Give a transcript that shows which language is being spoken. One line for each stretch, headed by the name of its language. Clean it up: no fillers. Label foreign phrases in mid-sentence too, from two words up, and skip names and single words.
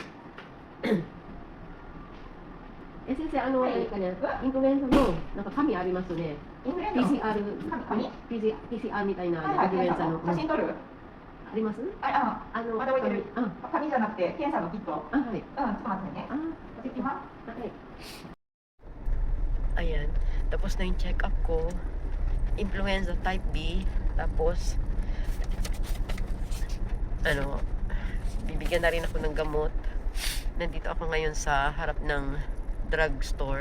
Japanese: 先生、はい何かね、インフルエンザの、なんか紙ありますね。インフルエンザの PCR、PCR みたいな、はいはい、インフルエンザの。写真撮る？あります？まだ置いてる。あ、紙じゃなくて検査のキット。
English: ah, okay.
Japanese: ちょっと待ってね。 Ah, 持ってきます。
English: okay.
Filipino: Ayan, tapos na yung check-up ko.
English: Influenza type B.
Filipino: Tapos, bibigyan na rin ako ng gamot. Nandito ako ngayon sa harap ng drugstore.